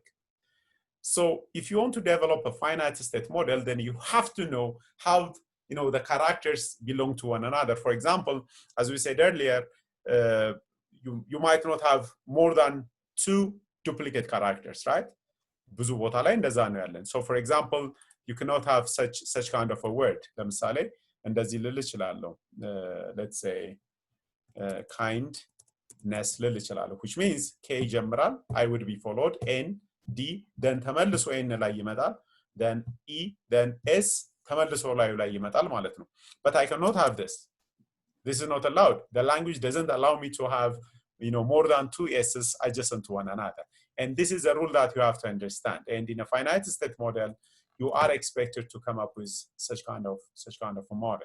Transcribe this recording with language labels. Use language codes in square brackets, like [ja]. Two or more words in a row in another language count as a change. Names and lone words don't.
[en] So if you want to develop a finite state model, then you have to know how the characters belong to one another. For example, as we said earlier, you might not have more than 2 duplicate characters, right? [am] ብዙ ቦታ ላይ እንደዛ ነው ያለን. [en] So for example, you cannot have such kind of a word. [am] ለምሳሌ እንደዚህ ልል እችላለሁ. [en] Let's say kindness [am] ልል እችላለሁ, [en] which means K ይጀምራል, I would be followed, N, D, then [am] ተመልሶ N ላይ ይመጣል, [en] then E, then S [am] ተመልሶ ላይ ይመጣል ማለት ነው. [en] But I cannot have this. This is not allowed. The language doesn't allow me to have more than 2 S's adjacent to one another. And this is a rule that you have to understand. And in a finite state model, you are expected to come up with such kind of a model.